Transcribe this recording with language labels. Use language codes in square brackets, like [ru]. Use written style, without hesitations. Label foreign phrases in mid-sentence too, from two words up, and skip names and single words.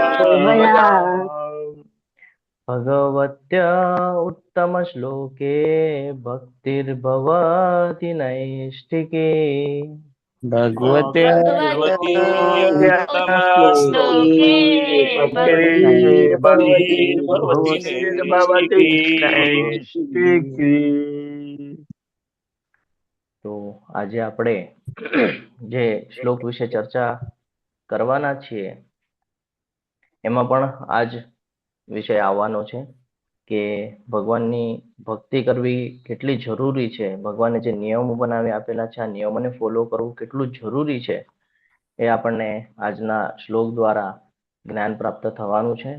[sa] भगवत्या उत्तमश्लोके भक्तिर्भवति नैष्ठिके भगवते श्लोके भक्तिर्भवति नैष्ठिकी [gu] તો આજે આપણે જે શ્લોક વિશે ચર્ચા કરવાના છીએ એમાં પણ આ જ વિષય આવવાનો છે કે ભગવાનની ભક્તિ કરવી કેટલી જરૂરી છે, ભગવાને જે નિયમો બનાવી આપેલા છે આ નિયમોને ફોલો કરવું કેટલું જરૂરી છે એ આપણને આજના શ્લોક દ્વારા જ્ઞાન પ્રાપ્ત થવાનું છે.